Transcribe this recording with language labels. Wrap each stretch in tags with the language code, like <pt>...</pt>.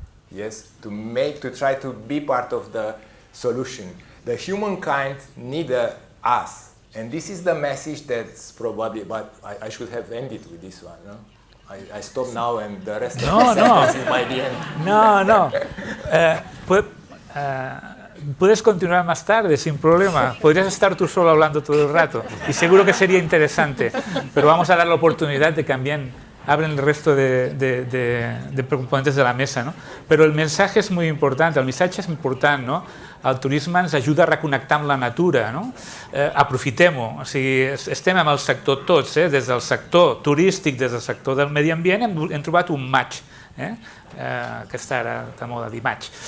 <en>Yes, to try to be part of the solution. The humankind need us. And this is the message that's probably, but I should have ended with this one, no? I stop now and the rest of the sentence by the end. No.</en> <es>Puedes continuar más tarde, sin problema. Podrías estar tú solo hablando todo el rato. Y seguro que sería interesante. Pero vamos a dar la oportunidad de que también abren el resto de componentes de la mesa, no?</es> <ca>Però el missatge és molt important, no? El turisme ens ajuda a reconnectar amb la natura, no? Aprofitem-ho, o sigui, estem amb el sector tots, des del sector turístic, des del sector del medi ambient, hem trobat un match, aquesta ara de moda dir match.</ca>